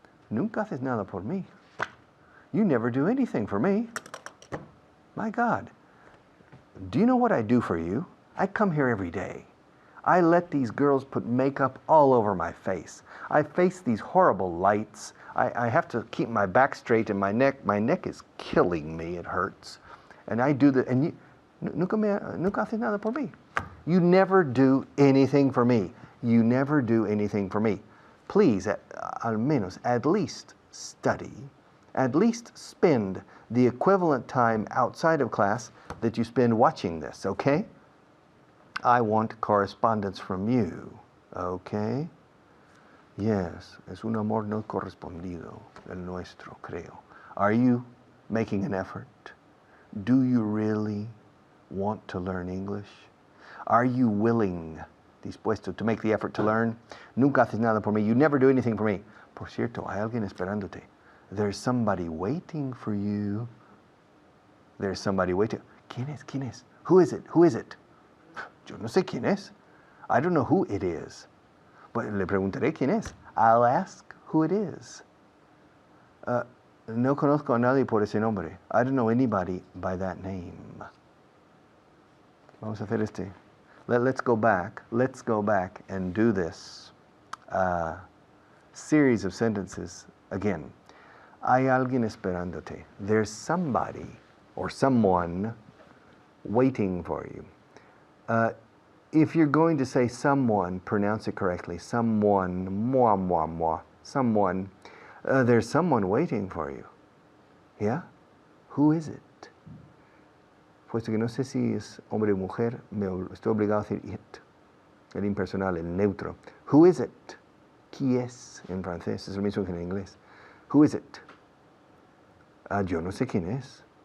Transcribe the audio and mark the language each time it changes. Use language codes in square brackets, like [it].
[es] Nunca haces nada por mí. [en] You never do anything for me. My God. Do you know what I do for you? I come here every day. I let these girls put makeup all over my face. I face these horrible lights. I have to keep my back straight and my neck is killing me. It hurts. And I do that. And you, [es] nunca haces nada por mí. [en] You never do anything for me. You never do anything for me. Please, [es] al menos, [en] at least study. At least spend the equivalent time outside of class that you spend watching this, okay? I want correspondence from you, okay? [es] Yes, es un amor no correspondido, el nuestro, creo. [en] Are you making an effort? Do you really want to learn English? Are you willing, dispuesto, to make the effort to learn? [es] Nunca haces nada por mí. [en] You never do anything for me. [es] Por cierto, hay alguien esperándote. [en] There's somebody waiting for you. There's somebody waiting. [es] ¿Quién es? ¿Quién es? [en] Who is it? Who is it? [es] Yo no sé quién es. [en] I don't know who it is. But [es] le preguntaré quién es. [en] I'll ask who it is. [es] No conozco a nadie por ese nombre. [en] I don't know anybody by that name. [es] Vamos a hacer este. [en] Let's go back. Let's go back and do this series of sentences again. [es] Hay alguien esperándote. [en] There's somebody or someone waiting for you. If you're going to say someone, pronounce it correctly. Someone, moi, moi, moi. Someone. There's someone waiting for you. Yeah? Who is it? [es] Puesto que no sé si es hombre o mujer, me estoy obligado a decir it. El impersonal, el neutro. [en] Who is it? [fr] Qui es [es] en francés, es lo mismo que en inglés. [en] Who is it? [es] Yo no sé quién es.